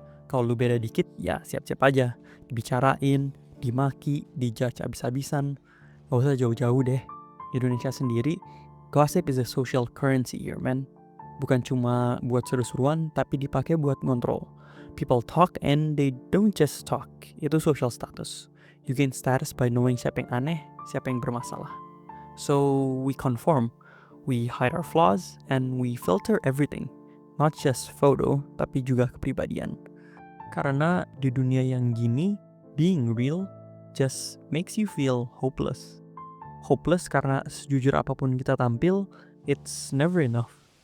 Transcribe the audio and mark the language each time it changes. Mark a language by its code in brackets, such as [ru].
[id] Kalau lu beda dikit, ya siap-siap aja. Dibicarain, dimaki, dijudge abis-abisan. Gak usah jauh-jauh deh. Indonesia sendiri, [en] gossip is a social currency here, man. [id] Bukan cuma buat seru-seruan, tapi dipakai buat ngontrol. [en] People talk and they don't just talk. Itu social status. You gain status by knowing [id] siapa yang aneh, siapa yang bermasalah. [en] So we conform. We hide our flaws and we filter everything. Not just photo, [id] tapi juga kepribadian. Karena di dunia yang gini, [en] being real just makes you feel hopeless. [id] Hopeless karena sejujur apapun kita tampil, [en] it's never enough.